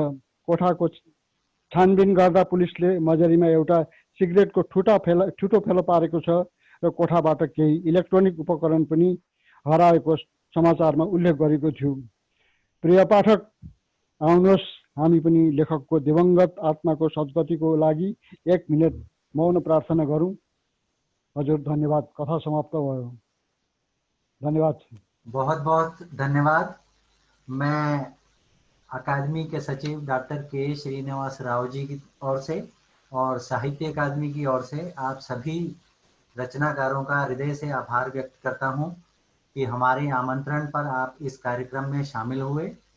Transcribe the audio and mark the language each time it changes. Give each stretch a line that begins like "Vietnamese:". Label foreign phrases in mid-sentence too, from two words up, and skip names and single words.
Nepali: कोठाको छानबिन गर्दा पुलिसले मजरीमा एउटा सिगरेटको ठुटो फेला पारेको छ र कोठाबाट केही इलेक्ट्रोनिक उपकरण पनि हराएको समाचारमा उल्लेख गरेको थियो। प्रिय पाठक, आउनुहोस् हामी पनि लेखकको दिवंगत आत्माको सद्गतिको लागि 1 मिनट मौन प्रार्थना गरौँ। हजुर धन्यवाद। कथा समाप्त भयो। धन्यवाद।
Hindi: बहुत बहुत धन्यवाद। मैं अकादमी के सचिव डॉक्टर के श्रीनिवास राव जी की ओर से और साहित्य अकादमी की ओर से आप सभी रचनाकारों का हृदय से आभार व्यक्त करता हूं कि हमारे आमंत्रण पर आप इस कार्यक्रम में शामिल हुए।